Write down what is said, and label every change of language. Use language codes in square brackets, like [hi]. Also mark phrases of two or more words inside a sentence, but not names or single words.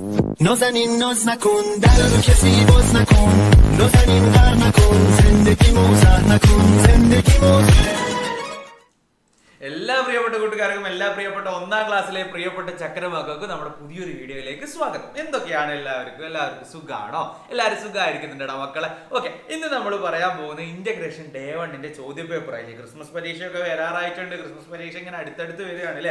[fa] نازنین ناز نکن در رو کسی باز نکن نازنین غر نکن زندگی موزه نکن زندگی موزه [ml] എല്ലാ പ്രിയപ്പെട്ട കൂട്ടുകാർക്കും എല്ലാ പ്രിയപ്പെട്ട ഒന്നാം ക്ലാസ്സിലെ പ്രിയപ്പെട്ട ചക്കരമക്കൾക്കും നമ്മുടെ പുതിയൊരു വീഡിയോയിലേക്ക് സ്വാഗതം. എന്തൊക്കെയാണ് എല്ലാവർക്കും സുഖാണോ? എല്ലാവരും സുഖമായിരിക്കുന്നുണ്ടോ മക്കളെ? ഓക്കെ, ഇന്ന് നമ്മൾ പറയാൻ പോകുന്നത് [en] integration day [ml] 1ന്റെ ചോദ്യ പേപ്പർ ആയില്ലേ. ക്രിസ്മസ് പരീക്ഷയൊക്കെ വരാറായിട്ടുണ്ട്. ക്രിസ്മസ് പരീക്ഷ ഇങ്ങനെ അടുത്തടുത്ത് വരികയാണ് അല്ലേ.